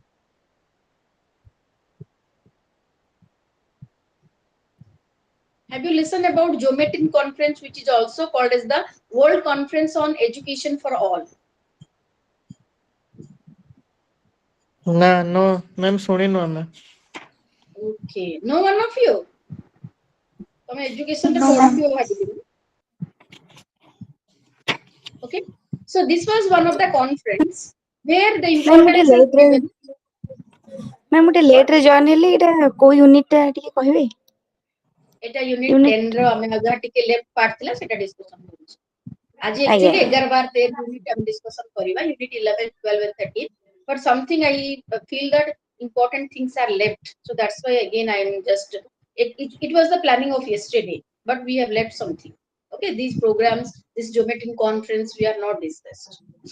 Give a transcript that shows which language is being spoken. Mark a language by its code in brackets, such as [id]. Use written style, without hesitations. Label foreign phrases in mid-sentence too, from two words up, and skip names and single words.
[en] Have you listened about Geometric Conference, which is also called as the World Conference on Education for All? Na, no, ma'am, [or] ଶୁଣିନୁ ଆମେ। [en] Okay, no one of you. [or] ତମେ education ରେ [en] No, ma'am. [or] ପଢୁଥିବ ଭାବିଥିଲି। [en] Okay, so this was one of the conference where the [or] Ma'am, ଗୋଟେ [en] importance is [or] late ରେ [en] given. [or] ma'am ଗୋଟେ late ରେ join ହେଲି, ଏଟା କୋଉ unit ଟା ଟିକେ କହିବେ? এটা unit 10 ର ଆମେ ଯାହା ଟିକେ [en] left part [or] ଥିଲା ସେଟା discussion କରୁଛୁ। ଆଜି ଆଜ୍ଞା। [en] actually 11 ବାର 13 unit ଆମେ discussion କରିବା, unit 11, 12 and 13, but something I feel that important things are left, so that's why again I am just it was the planning of yesterday, but we have left something. Okay, these programs, this geometric conference we are not discussed.